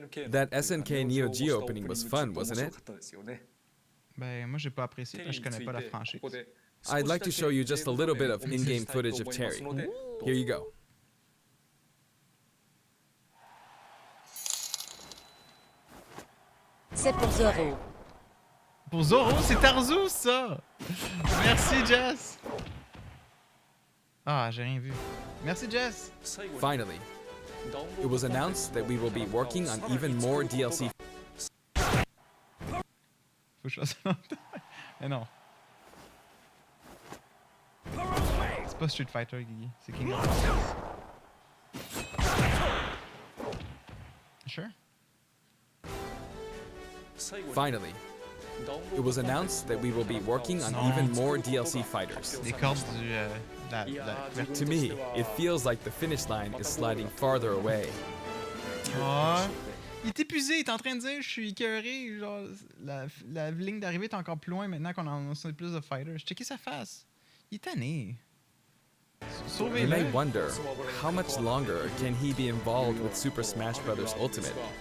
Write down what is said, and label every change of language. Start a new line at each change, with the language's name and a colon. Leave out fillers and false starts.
English: That SNK Neo Geo opening was fun, wasn't it?
French: Ben, moi, j'ai pas apprécié parce que je connais pas la franchise.
English: I'd like to show you just a little bit of in-game footage of Terry. Here you go.
French: C'est pour Zoro. Pour Zoro, c'est Tarzu, ça! Merci, Jess! Ah, j'ai rien vu. Merci, Jess!
English: Finally, it was announced that we will be working on even more DLC.
French: Faut que je fasse longtemps. Mais non. C'est pas Street Fighter, Guigui. C'est King of Fighters.
English: Sure? Finally, it was announced that we will be working on even more DLC fighters.
French: Les cordes du...
English: To me, it feels like the finish line is sliding farther away.
French: Ah, il est épuisé, il est en train de dire je suis écœuré, genre la ligne d'arrivée est encore plus loin maintenant qu'on en a plus de fighters. Checkez sa face. Il est tanné.
English: You may wonder, how much longer can he be involved with Super Smash Bros. Ultimate?